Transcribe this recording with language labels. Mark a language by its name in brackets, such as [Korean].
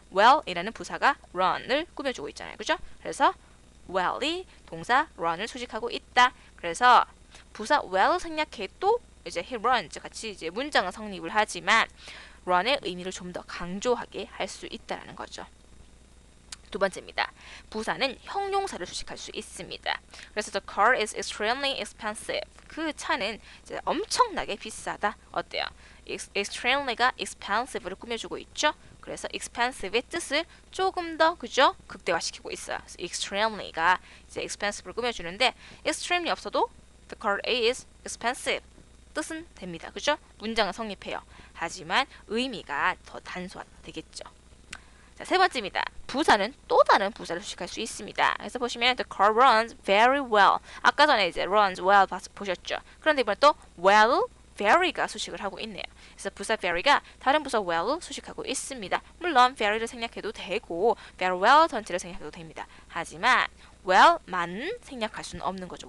[Korean] well이라는 부사가 run을 꾸며주고 있잖아요. 그죠? 그래서 well이 동사 run을 수식하고 있다. 그래서 부사 well 생략해도 이제 he runs 같이 이제 문장은 성립을 하지만 run의 의미를 좀 더 강조하게 할 수 있다라는 거죠. 두 번째입니다. 부사는 형용사를 수식할 수 있습니다. [English] 그래서 the car is extremely expensive. [Korean] 그 차는 이제 엄청나게 비싸다. 어때요? extremely가 expensive를 꾸며주고 있죠. 그래서 expensive의 뜻을 조금 더 그죠? 극대화시키고 있어요. 그래서 extremely가 이제 expensive를 꾸며주는데 extremely 없어도 [English] the car is expensive [Korean] 뜻은 됩니다. 그죠? 문장은 성립해요. 하지만 의미가 더 단순화되겠죠. 자, 세 번째입니다. 부사는 또 다른 부사를 수식할 수 있습니다. [English] 그래서 보시면 the car runs very well. [Korean] 아까 전에 이제 runs well 보셨죠? 그런데 이번에 또 well, very가 수식을 하고 있네요. 그래서 부사 very가 다른 부사 well 수식하고 있습니다. 물론 very를 생략해도 되고 very well 전체를 생략해도 됩니다. 하지만 well만 생략할 수는 없는 거죠.